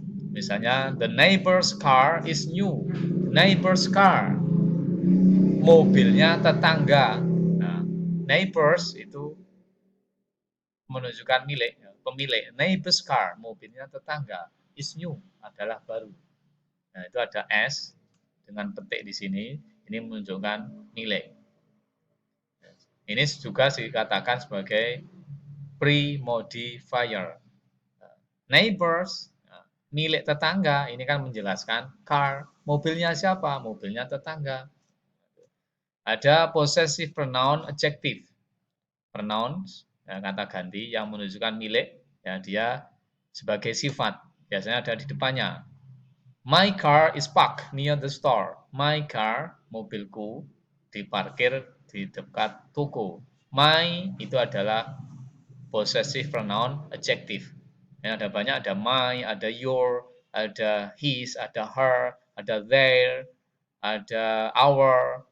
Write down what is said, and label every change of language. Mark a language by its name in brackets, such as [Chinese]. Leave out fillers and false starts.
[English] Misalnya the neighbor's car is new. [Indonesian] Neighbor's car, mobilnya tetangga. Nah, neighbors itu menunjukkan milik, pemilik. Neighbor's car, mobilnya tetangga. [English] Is new, [Indonesian] adalah baru. Nah, itu ada S dengan petik di sini. Ini menunjukkan milik. Ini juga dikatakan sebagai pre-modifier. Neighbors, milik tetangga, ini kan menjelaskan car, mobilnya siapa? Mobilnya tetangga. Ada possessive pronoun adjective. Pronoun, kata ganti yang menunjukkan milik, ya dia sebagai sifat. Biasanya ada di depannya. [English] My car is parked near the store. My car, [Indonesian] mobilku, diparkir di dekat toko. My itu adalah possessive pronoun adjective. Ya, ada banyak, ada my, ada your, ada his, ada her, ada their, ada our.